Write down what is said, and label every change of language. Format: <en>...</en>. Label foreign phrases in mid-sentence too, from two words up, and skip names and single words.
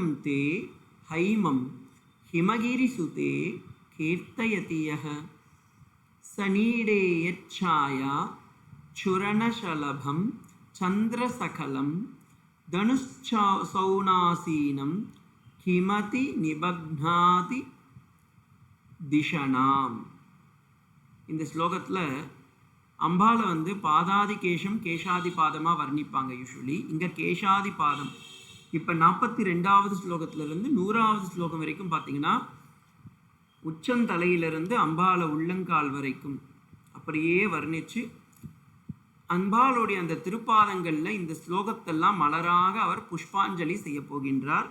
<sa>ते हैमं हिमगिरिसुते कीर्तयति यः सनीडे यच्छाया चूर्णशलभं चन्द्रसकलं धनुःशौनासीनं किमति निबध्नाति दिशणाम्.</sa> <ta>இந்த ஸ்லோகத்தில் அம்பாலை பாதாதி கேசம் கேசாதி பாதமாக வர்ணிப்பாங்க யூஸ்வலி. இங்கே கேசாதி பாதம். இப்போ 42வது ஸ்லோகத்திலிருந்து 100வது ஸ்லோகம் வரைக்கும் பார்த்தீங்கன்னா உச்சந்தலையிலிருந்து அம்பாலை உள்ளங்கால் வரைக்கும் அப்படியே வர்ணித்து அம்பாளுடைய அந்த திருப்பாதங்களில் இந்த ஸ்லோகத்தெல்லாம் மலராக அவர் புஷ்பாஞ்சலி செய்ய போகின்றார்.</ta>